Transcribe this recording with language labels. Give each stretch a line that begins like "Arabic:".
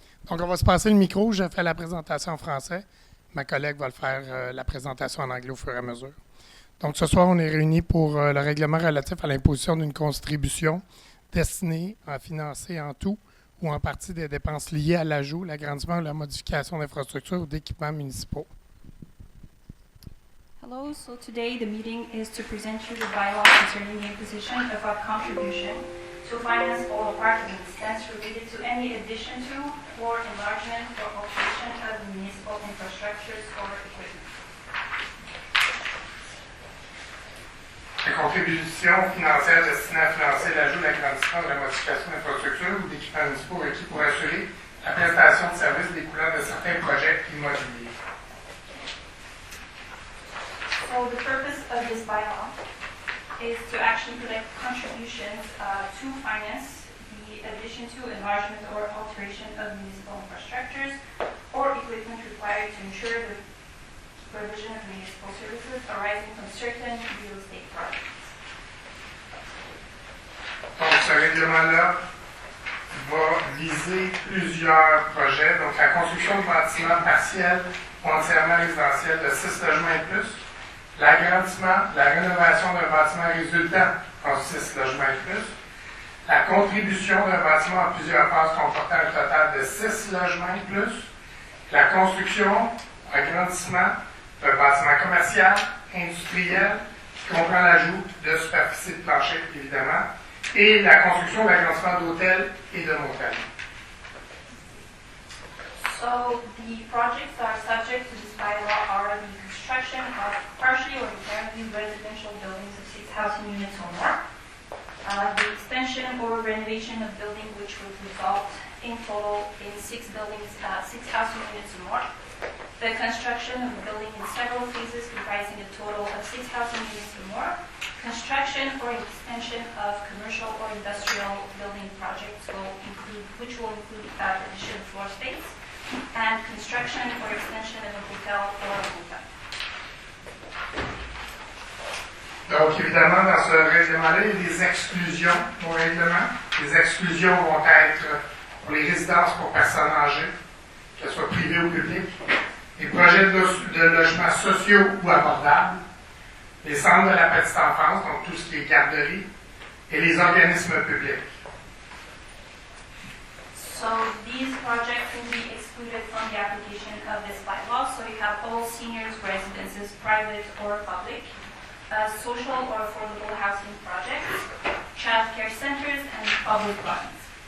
French: Donc, on va se passer le micro. Je fais la présentation en français. Ma collègue va le faire la présentation en anglais au fur et à mesure. Donc, ce soir, on est réunis pour le règlement relatif à l'imposition d'une contribution destinée à financer en tout ou en partie des dépenses liées à l'ajout, l'agrandissement ou la modification d'infrastructures ou d'équipements municipaux.
English: Hello, so today the meeting is to present you the bylaw concerning the imposition of a contribution to finance all part of an expense related to any addition to or enlargement or alteration of municipal infrastructures or equipment.
French: La contribution financière destinée à financer l'ajout, l'agrandissement ou la modification d'infrastructures ou d'équipements municipaux requis pour assurer la prestation de services découlant de certains projets immobiliers.
English: So the purpose of this bylaw is to actually collect contributions to finance the addition to, enlargement, or alteration of municipal infrastructures or equipment required to ensure the provision of municipal services arising from certain real estate projects.
French: Donc, ce règlement-là va viser plusieurs projets. Donc, la construction de bâtiments partiels ou entièrement résidentiels de 6 logements et plus, l'agrandissement, la rénovation d'un bâtiment résultant en 6 logements et plus, la contribution d'un bâtiment en plusieurs phases comportant un total de 6 logements et plus, la construction, agrandissement d'un bâtiment commercial, industriel, qui comprend l'ajout de superficie de plancher, évidemment, et la construction d'agrandissement d'hôtels et de motels.
English: So the projects that are subject to this bylaw are the construction of partially or entirely residential buildings of 6 housing units or more, the extension or renovation of building which would result in total in 6 buildings, 6 housing units or more, the construction of a building in several phases comprising a total of 6 housing units or more, construction or extension of commercial or industrial building projects which will include additional floor space, and construction or extension of a hotel or a motel.
French: Donc, évidemment, dans ce règlement-là, il y a des exclusions au règlement. Les exclusions vont être pour les résidences pour personnes âgées, qu'elles soient privées ou publiques, les projets de logements sociaux ou abordables, les centres de la petite enfance, donc tout ce qui est garderie, et les organismes publics.
English: So these projects will be excluded from the application of this bylaw. So you have all seniors' residences, private or public, social or affordable housing projects, child care centers, and public gardens.